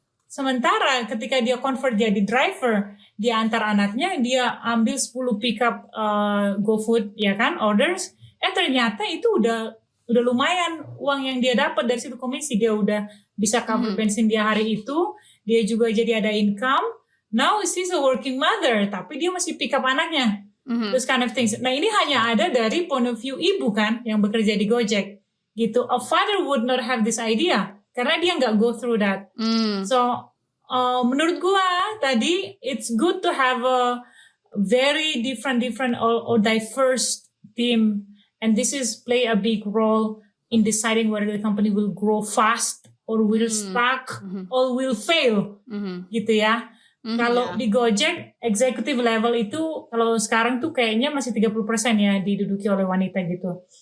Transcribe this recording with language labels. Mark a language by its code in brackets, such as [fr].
[id] Sementara ketika dia convert jadi driver, dia antar anaknya, dia ambil 10 pickup GoFood, ya kan, orders, ternyata itu udah lumayan uang yang dia dapat dari situ komisi. Dia udah bisa cover bensin dia hari itu, dia juga jadi ada income. [en] Now she's a working mother, [id] tapi dia masih [en] pick up anaknya. Those kind of things. [id] Nah ini hanya ada dari point of view ibu kan, yang bekerja di Gojek. Gitu. [en] A father would not have this idea, [id] karena dia nggak [en] go through that. So, [id] menurut gua tadi, [en] it's good to have a very different or diverse team. And this is play a big role in deciding whether the company will grow fast or will stuck or will fail. [id] Gitu ya. Kalau di Gojek, executive level itu kalau sekarang tuh kayaknya masih 30% ya diduduki oleh wanita gitu.